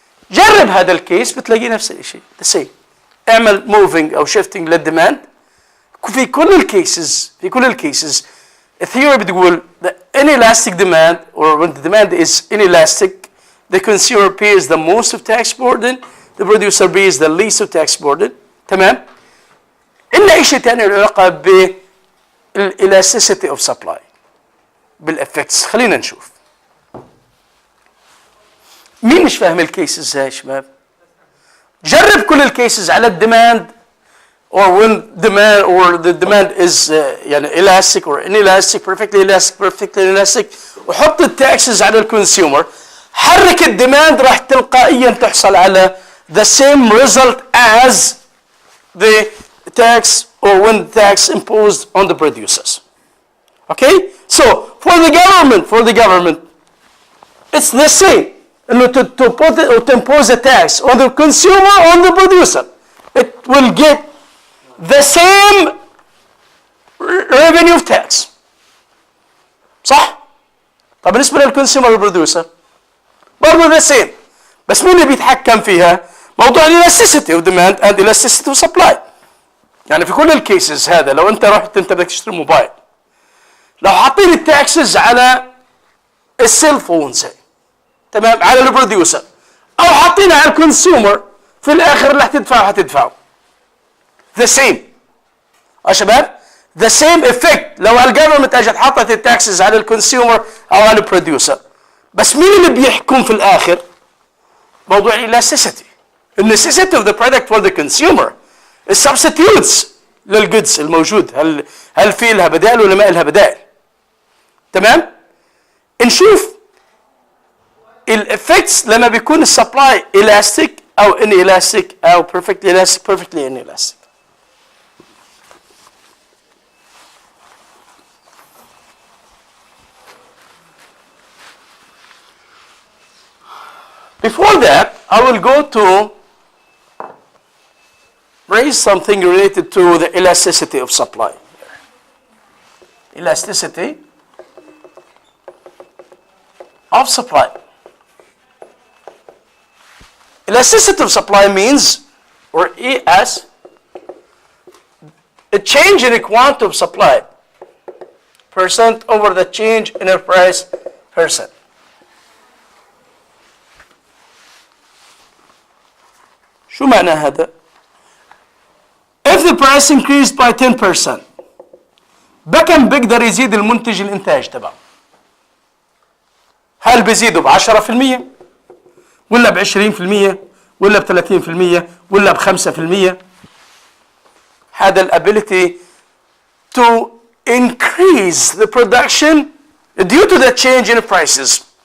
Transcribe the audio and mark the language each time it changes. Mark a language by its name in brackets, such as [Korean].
[Arabic] جرب هذا الكيس بتلاقي نفس الشيء the same. اعمل moving او shifting للديماند. [English] في كل الكيسز الثيوري بتقول the inelastic demand or when the demand is inelastic the consumer pays the most of tax burden, the producer pays the least of tax burden. [Arabic] تمام. إلا شيء ثاني له علاقة بالالاستيسيتي اوف سبلاي بالافكتس. خلينا نشوف. مين مش فاهم الكيسز هاي يا شباب؟ جرب كل الكيسز على الديماند or when demand or the demand is يعني elastic or inelastic, perfectly elastic وحط التاكسز على الكونسيومر. [English] حرك الديماند راح تلقائيا تحصل على the same result as the tax or when tax imposed on the producers. Okay? So for the government it's the same. To impose a tax on the consumer or on the producer, it will get the same revenue of tax. [Arabic] صح؟ طب بالنسبة للكونسيومر والبروديوسر برضه the same. بس مين اللي بيتحكم فيها؟ موضوع elasticity of demand and elasticity of supply. يعني في كل الكيسز هذا لو انت رحت انت بدك تشتري موبايل، لو حاطين التاكسز على السيل فونز تمام على البروديوسر او حاطينها على الكونسيومر، في الاخر اللي هتدفعه the same. [English] يا شباب the same effect. [Arabic] لو الجفرمنت اجت حطت التاكسز على الكونسيومر او على البروديوسر، بس مين اللي بيحكم في الاخر؟ موضوع elasticity. [English] necessity of the product for the consumer. [Arabic] السبستيوتس للجودز الموجود هل في لها بدائل ولا ما لها بدائل؟ تمام؟ نشوف الافكتس لما بيكون السبلاي elastic او inelastic او perfectly inelastic. [English] Before that, I will go to raise something related to the elasticity of supply. Elasticity of supply. Elasticity of supply means, or ES, a change in the quantity of supply percent over the change in the price percent. [Arabic] شو معنى هذا؟ If the price increased by 10%، بكم بيقدر يزيد المنتج الانتاج تبعه؟ هل بيزيدوا ب 10% ولا ب 20% ولا ب 30% ولا ب 5%؟ هذا ال ability to increase the production due to the change in prices.